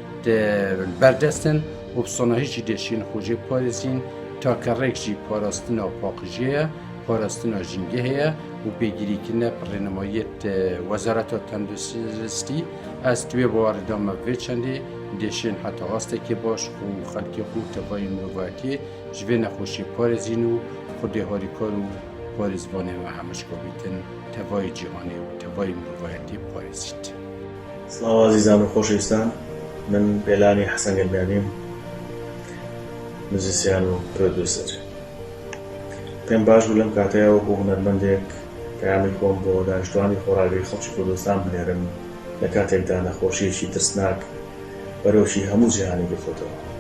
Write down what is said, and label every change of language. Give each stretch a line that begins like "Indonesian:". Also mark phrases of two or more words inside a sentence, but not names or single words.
Kurdish: berdestin û bi sonahî jî deşên xwe jê parêzîn take rêk jî parastina paqijiyê ye, parastina jîngehê ye û pêgirîkirina rênimayiyê Wezareta Tenduristî ez divê bawerda me vê çendê deşên heta astekî baş û xelkê xwe û tevayên miroviyetiyê ji vê nexweşiyê parêzîn û xwedê harîkar û parêzvanê me hemişka bîtin tevayê cîhanê û tevayê miroviyetiyê parêzît.
Central Kurdish: سڵاو عەزیزان و خۆشەویستان من بێلانی حەسەن گەلبیانیم موزیسیان و پرۆدیوسەر پێم باش بوو لەم کاتەیە وەکو هونەرمەندێک پەیامی کۆم بۆ دانیشتوانی خۆراگەی خەڵکی کوردستان بنێرم لە کاتێکدا نەخۆشیەکی ترسناک بەرەوشی هەموو جیهانی گرتووەتەوە